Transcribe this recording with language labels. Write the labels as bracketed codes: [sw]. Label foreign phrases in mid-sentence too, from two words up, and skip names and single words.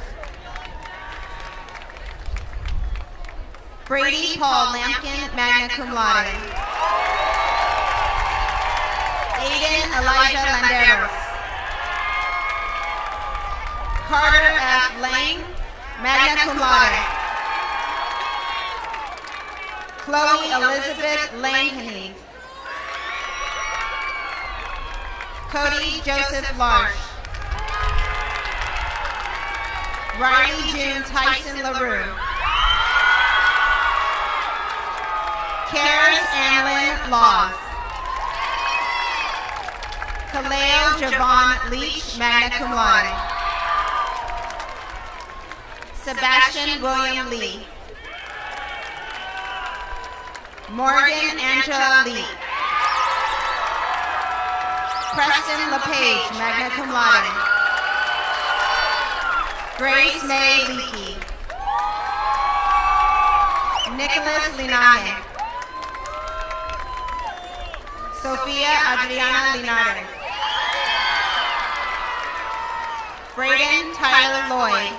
[en] Brady Paul Lampkin, [la] magna cum laude. [en] Aiden Elijah Landeros. Carter F. [la] Lane, magna cum laude. [en] Chloe Elizabeth Langhenny. Cody Joseph Larsh. Riley June Tyson LaRue. Karis Anlin Laws. Kaleo Javon Leach, [la] magna cum laude. [en] Sebastian William Lee. Morgan Angela Lee. Preston LePage, [la] magna cum laude. [en] Grace May Leakey. Nicholas Linaje. Sofia Adriana Linares. Braden Tyler Lloyd.